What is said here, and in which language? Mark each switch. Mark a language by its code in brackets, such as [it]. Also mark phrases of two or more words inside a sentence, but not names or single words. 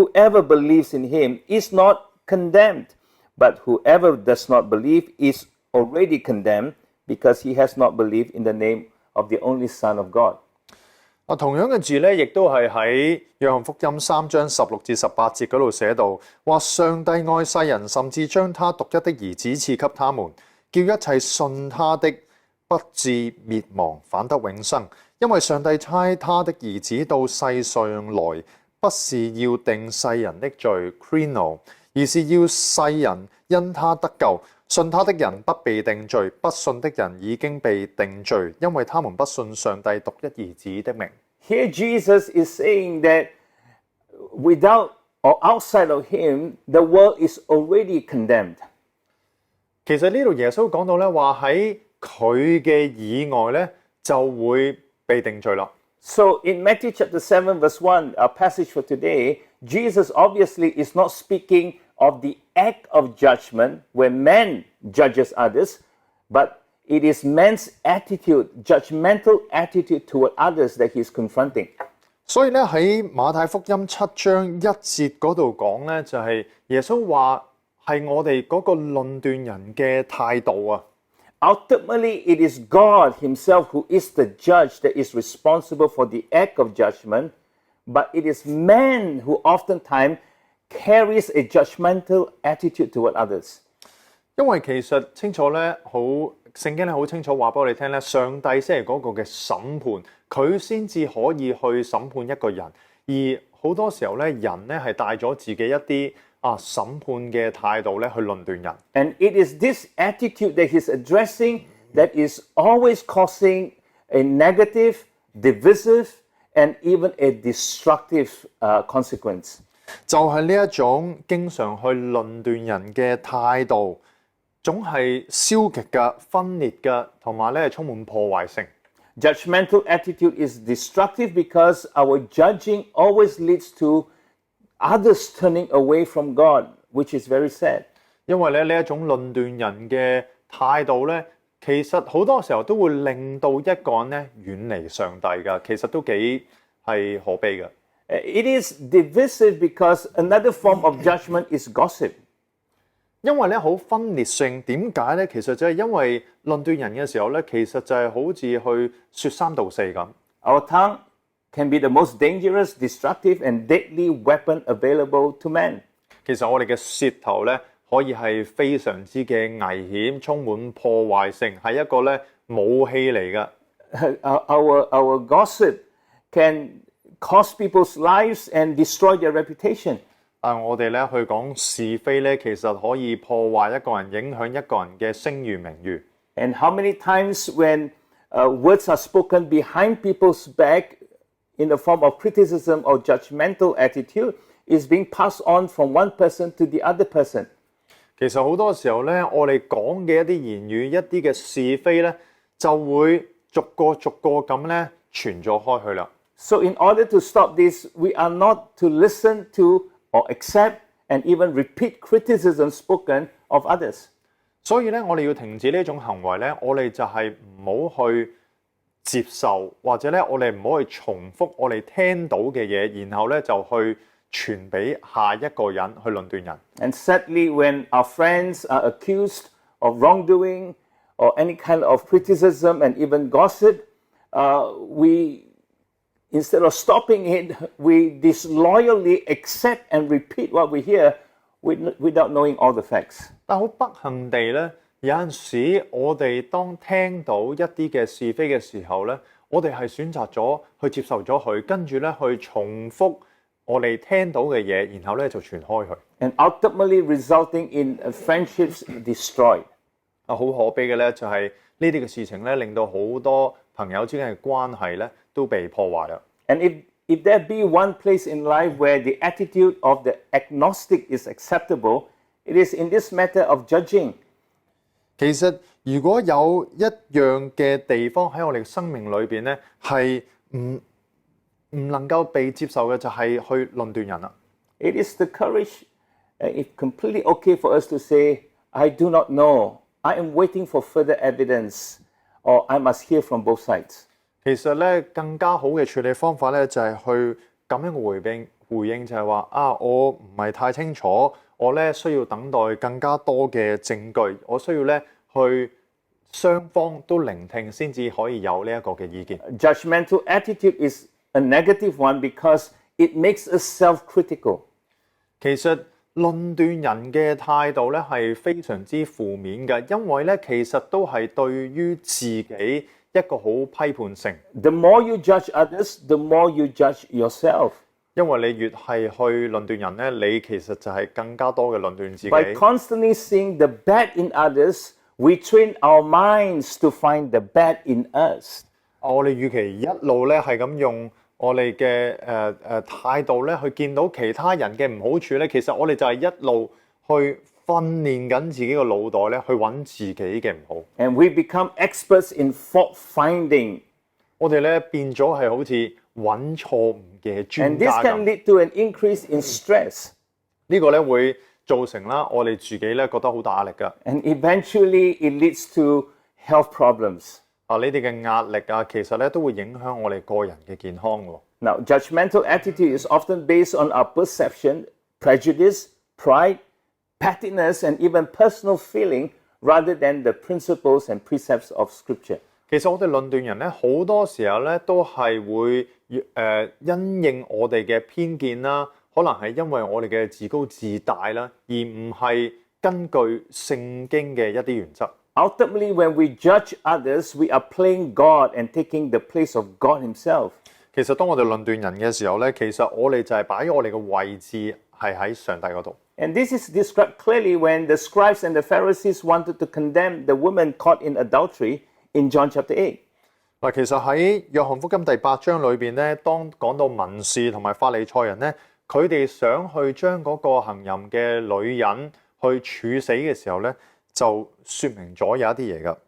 [en] Whoever believes in him is not condemned. But whoever does not believe is already condemned because he has not believed in the name of the only Son of God. [yue] 同樣嘅字咧，亦都係喺約翰福音3章16至18節嗰度寫到，話上帝愛世人，甚至將他獨一的兒子賜給他們，叫一切信他的不至滅亡，反得永生。因為上帝差他的兒子到世上來，不是要定世人的罪 （krino）， 而是要世人因他得救。信他的人不被定罪，不信的人已經被定罪，因為他們不信上帝獨一兒子的名。 [en] Here Jesus is saying that without or outside of him, the world is already condemned. [yue] 其實呢度耶穌講到咧，話喺佢嘅以外咧，就會被定罪啦。 [en] So in Matthew chapter 7 verse 1, our passage for today, Jesus obviously is not speaking of the act of judgment where man judges others, but it is man's attitude, judgmental attitude toward others that he's confronting. [yue] 所以咧喺馬太福音7章1節嗰度講咧，就係耶穌話係我哋嗰個論斷人嘅態度啊。 [en] Ultimately, it is God himself who is the judge that is responsible for the act of judgment, but it is man who oftentimes carries a judgmental attitude toward others. [yue] 因為其實清楚咧，聖經咧好清楚話俾我哋聽咧，上帝先係嗰個嘅審判，佢先至可以去審判一個人。而好多時候咧，人咧係帶咗自己一啲審判嘅態度咧去論斷人。 [en] And it is this attitude that he's addressing that is always causing a negative, divisive, and even a destructive consequence. [yue] 就係呢一種經常去論斷人嘅態度，總係消極嘅、分裂嘅，同埋咧充滿破壞性。 [en] Judgmental attitude is destructive because our judging always leads to others turning away from God, which is very sad. [yue] 因為咧呢一種論斷人嘅態度咧，其實好多時候都會令到一個人咧遠離上帝㗎，其實都幾係可悲嘅。 [en] It is divisive because another form of judgment is gossip. [yue] 因為咧好分裂性，點解咧？其實就係因為論斷人嘅時候咧，其實就係好似去説三道四咁。 [en] Our tongue can be the most dangerous, destructive, and deadly weapon available to man. [yue] 其實我哋嘅舌頭咧，可以係非常之嘅危險，充滿破壞性，係一個咧武器嚟㗎。 [en] Our gossip can cost people's lives and destroy their reputation. [yue] 但我哋咧去講是非咧，其實可以破壞一個人，影響一個人嘅聲譽名譽。 [en] And how many times when words are spoken behind people's back in the form of criticism or judgmental attitude is being passed on from one person to the other person. [yue] 其實好多時候咧，我哋講嘅一啲言語、一啲嘅是非咧，就會逐個咁咧傳咗開去啦。 [en] So in order to stop this, we are not to listen to or accept and even repeat criticism spoken of others. [yue] 所以咧，我哋要停止呢種行為咧，我哋就係唔好去接受，或者咧，我哋唔好去重複我哋聽到嘅嘢，然後咧就去傳俾下一個人去論斷人。 [en] And sadly, when our friends are accused of wrongdoing or any kind of criticism and even gossip, we instead of stopping it, we disloyally accept and repeat what we hear without knowing all the facts. [yue] 但好不幸地咧，有陣時我哋當聽到一啲嘅是非嘅時候咧，我哋係選擇咗去接受咗佢，跟住咧去重複我哋聽到嘅嘢，然後咧就傳開去。 [en] And ultimately resulting in friendships destroyed. [yue] 好可悲嘅咧，就係呢啲嘅事情咧，令到好多朋友之間嘅關係咧都被破壞啦。 [en] And if there be one place in life where the attitude of the agnostic is acceptable, it is in this matter of judging. [yue] 其實如果有一樣嘅地方喺我哋嘅生命裏邊咧，係唔能夠被接受嘅，就係去論斷人啦。 [en] It is the courage, it's completely okay for us to say, I do not know. I am waiting for further evidence, or I must hear from both sides. [yue] 其實咧，更加好嘅處理方法咧，就係去咁樣嘅回應就係話我唔係太清楚， 我咧需要等待更加多嘅證據，我需要咧去雙方都聆聽先至可以有呢一個嘅意見。 [en] Judgmental attitude is a negative one because it makes us self-critical. [yue] 其實論斷人嘅態度咧係非常之負面嘅，因為咧其實都係對於自己一個好批判性。 [en] The more you judge others, the more you judge yourself. [yue] 因為你越係去論斷人咧，你其實就係更加多嘅論斷自己。 [en] By constantly seeing the bad in others, we train our minds to find the bad in us. [yue] 我哋與其一路咧係咁用我哋嘅態度咧去見到其他人嘅唔好處咧，其實我哋就係一路去訓練緊自己個腦袋咧去揾自己嘅唔好。 [en] And we become experts in fault finding. [yue] 我哋咧變咗係好似揾錯誤嘅 [en] And [yue] 專 [en] this [yue] 家 [en] can [yue] 咁。 [en] lead to an increase in stress. [yue] 呢個咧會造成啦我哋自己咧覺得好大壓力㗎。 [en] And eventually it leads to health problems. [yue] 啊，你哋嘅壓力啊，其實咧都會影響我哋個人嘅健康喎。 [en] Now, judgmental attitude is often based on our perception, prejudice, pride, pettiness, and even personal feeling rather than the principles and precepts of Scripture. [yue] 其實我哋論斷人咧，好多時候咧都係會因應我哋嘅偏見啦，可能係因為我哋嘅自高自大啦，而唔係根據聖經嘅一啲原則。 [en] Ultimately, when we judge others, we are playing God and taking the place of God Himself. [yue] 其實當我哋論斷人嘅時候咧，其實我哋就係擺咗我哋嘅位置係喺上帝嗰度。 [en] And this is described clearly when the scribes and the Pharisees wanted to condemn the woman caught in adultery in John chapter 8. [yue] 嗱，其實喺約翰福音第8章裏邊咧，當講到文士同埋法利賽人咧，佢哋想去將嗰個行淫嘅女人去處死嘅時候咧，就説明咗有一啲嘢㗎。